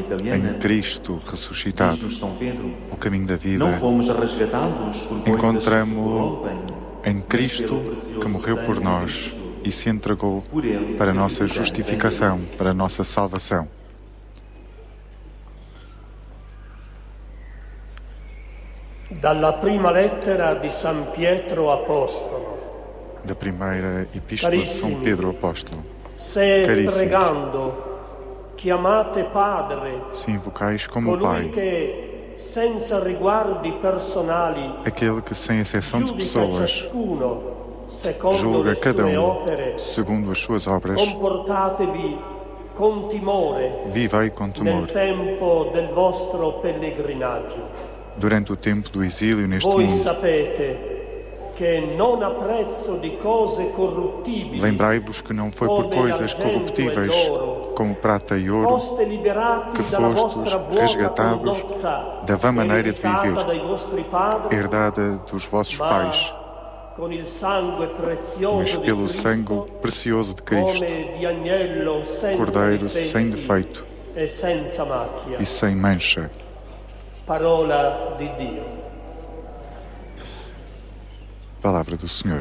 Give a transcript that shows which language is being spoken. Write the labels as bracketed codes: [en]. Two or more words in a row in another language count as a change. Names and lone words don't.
[pt] Encontramos italiana. em Cristo ressuscitado Diz-nos São Pedro: o caminho da vida. não fomos resgatados por coisas que se Encontramos corrompem, em Cristo que morreu por nós e se entregou por ele para a nossa justificação, para a nossa salvação. [it] Dalla prima lettera di San Pietro Apostolo. [pt] Da primeira epístola de São Pedro Apóstolo. [it] Se [pt] Caríssimos, [it] pregando chiamate Padre [pt] se invocais como [it] colui [pt] Pai, [it] che senza riguardi personali [pt] aquele que sem exceção de [it] giudica [pt] pessoas [it] ciascuno secondo [pt] julga [it] le [pt] cada [it] sue opere, [pt] segundo as suas obras, [it] comportatevi con timore [pt] vivei com temor [it] nel tempo del vostro pellegrinaggio. [pt] durante o tempo do exílio neste [it] Voi [pt] mundo. [it] sapete che non a prezzo di cose corruttibili [pt] Lembrai-vos que não foi por coisas corruptíveis, como prata e ouro, [it] foste liberati [pt] que [it] dalla [pt] fostes [it] vostra buona [pt] resgatados [it] condotta [pt] da vã maneira de [it] ereditata [pt] viver, [it] dai vostri padri, [pt] herdada dos vossos [it] ma [pt] pais, [it] con il sangue prezioso [pt] mas [it] di [pt] pelo [it] Cristo, [pt] sangue precioso de Cristo, [it] come di agnello senza [pt] Cordeiro sem [it] difetti [pt] defeito [it] e senza macchia. [pt] e sem mancha. [it] Parola di Dio. [pt] Palavra do Senhor.